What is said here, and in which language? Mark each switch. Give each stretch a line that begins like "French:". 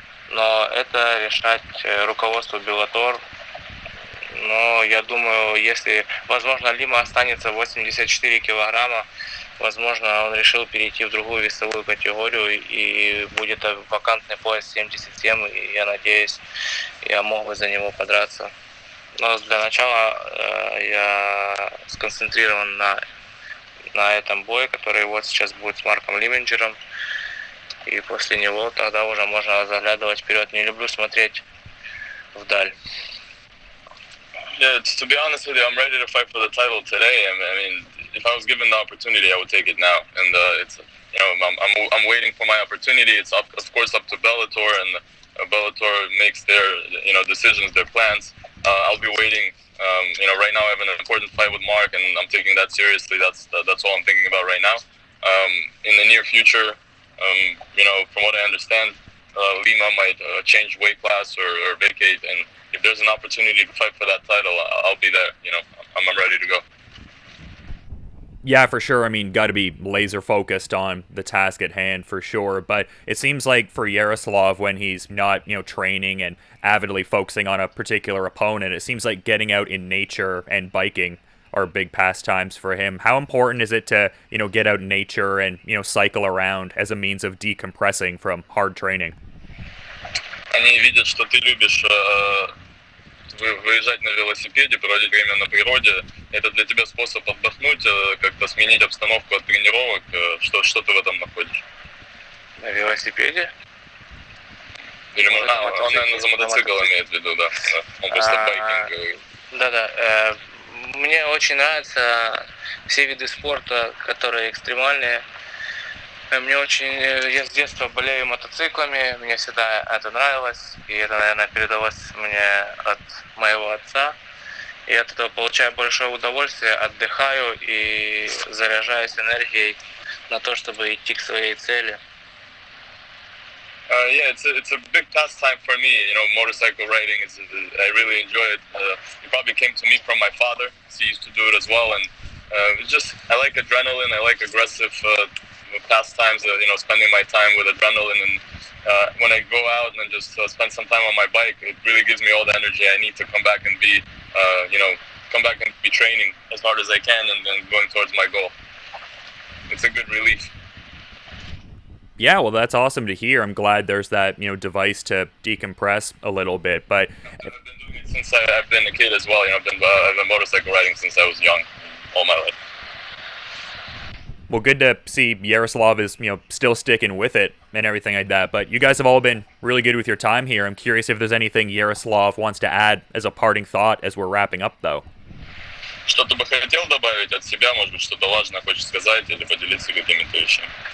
Russian: Но это решать руководство Bellator. Но я думаю, если, возможно, Лима останется 84 килограмма, возможно, он решил перейти в другую весовую категорию и будет вакантный пояс 77, и я надеюсь, я мог бы за него подраться. Но для начала я сконцентрирован на этом бое, который вот сейчас будет с Марком Лемминджером. И после него тогда уже можно заглядывать вперед. Не люблю смотреть вдаль.
English: Yeah, to be honest with you, I'm ready to fight for the title today. I mean, if I was given the opportunity, I would take it now. And it's, I'm waiting for my opportunity. It's of course up to Bellator, and Bellator makes their decisions, their plans. I'll be waiting. Right now I have an important fight with Mark, and I'm taking that seriously. That's all I'm thinking about right now. In the near future. From what I understand, Lima might change weight class or vacate, and if there's an opportunity to fight for that title, I'll be there. I'm ready to go. Yeah, for sure. I mean, got to be laser focused on the task at hand for sure. But it seems like for Yaroslav, when he's not, training and avidly focusing on a particular opponent, it seems like getting out in nature and biking are big pastimes for him. How important is it to, get out in nature and, cycle around as a means of decompressing from hard training?
Russian: Они видят, что ты любишь выезжать на велосипеде, проводить время на природе. Это для тебя способ отдохнуть, как-то сменить обстановку от тренировок. Что ты в этом находишь? На велосипеде? Или он, наверное, за мотоцикл имеет в виду, да. Он просто байкинг говорит. Да. Мне очень нравятся все виды спорта, которые экстремальные. Я с детства болею мотоциклами, мне всегда это нравилось, и это, наверное, передалось мне от моего отца. И от этого получаю большое удовольствие, отдыхаю и заряжаюсь энергией на то, чтобы идти к своей цели.
English: Yeah, it's a big pastime for me. Motorcycle riding I really enjoy it. It probably came to me from my father. He used to do it as well, and I like adrenaline. I like aggressive pastimes. Spending my time with adrenaline and when I go out and just spend some time on my bike, it really gives me all the energy I need to come back and be, come back and be training as hard as I can and then going towards my goal. It's a good relief. Yeah, well, that's awesome to hear. I'm glad there's that, device to decompress a little bit. But I've been doing it since I've been a kid as well. I've been motorcycle riding since I was young, all my life. Well, good to see Yaroslav is, still sticking with it and everything like that. But you guys have all been really good with your time here. I'm curious if there's anything Yaroslav wants to add as a parting thought as we're wrapping up, though.
Russian: Что-то бы хотел добавить от себя, может быть, что-то важное хочешь сказать или поделиться какими-то вещами.